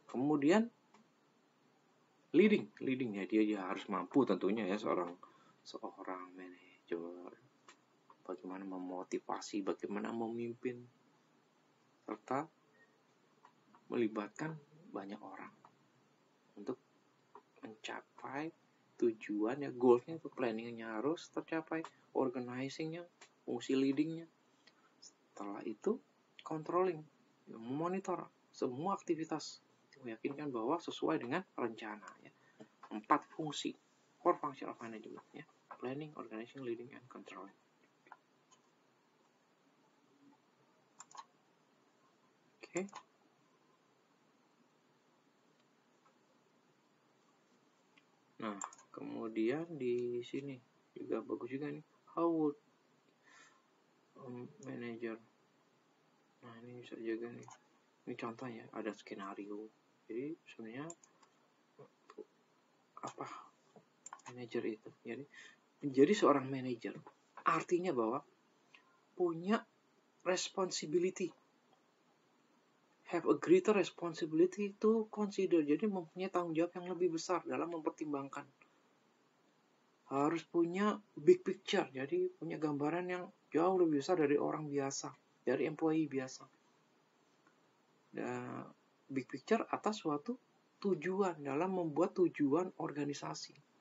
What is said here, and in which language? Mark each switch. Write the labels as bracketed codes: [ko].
[id] Kemudian leading ya, dia harus mampu tentunya ya seorang manajer, bagaimana memotivasi, bagaimana memimpin, serta melibatkan banyak orang untuk mencapai tujuan ya, goalsnya itu planningnya harus tercapai, organizingnya, fungsi leadingnya. Setelah itu controlling, memonitor semua aktivitas, meyakinkan bahwa sesuai dengan rencana ya. [en] 4 fungsi, 4 function of management ya, planning, organizing, leading, and controlling. [id] Oke. Nah, kemudian di sini juga bagus juga nih, [en] how would manager. [id] Nah, ini bisa juga nih. Ini contohnya, ada skenario. Jadi sebenarnya apa manajer itu? Jadi menjadi seorang manajer artinya bahwa punya responsibility, [en] have a greater responsibility to consider. [id] Jadi mempunyai tanggung jawab yang lebih besar dalam mempertimbangkan. Harus punya big picture, jadi punya gambaran yang jauh lebih besar dari orang biasa, dari employee biasa. Dan big picture atas suatu tujuan dalam membuat tujuan organisasi.